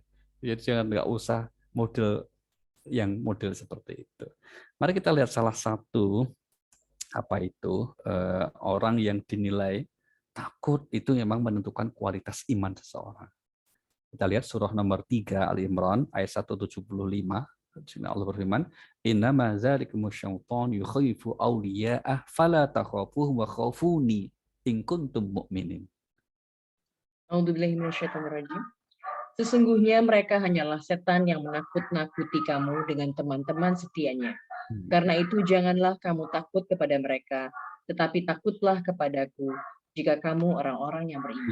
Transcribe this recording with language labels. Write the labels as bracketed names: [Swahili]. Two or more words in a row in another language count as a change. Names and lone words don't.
[Indonesian] Jadi jangan nggak usah model seperti itu. Mari kita lihat salah satu orang yang dinilai takut itu memang menentukan kualitas iman seseorang. Kita lihat surah nomor 3 Ali Imran ayat 175. Allah berfirman, [Arabic] "إنما ذلكم الشيطان يخوف أولياءه فلا تخافوهم وخافون إن كنتم مؤمنين." أعوذ بالله من الشيطان الرجيم. [Indonesian] Sesungguhnya mereka hanyalah setan yang menakut-nakuti kamu dengan teman-teman setianya. Karena itu janganlah kamu takut kepada mereka, tetapi takutlah kepadaku jika kamu orang-orang yang beriman.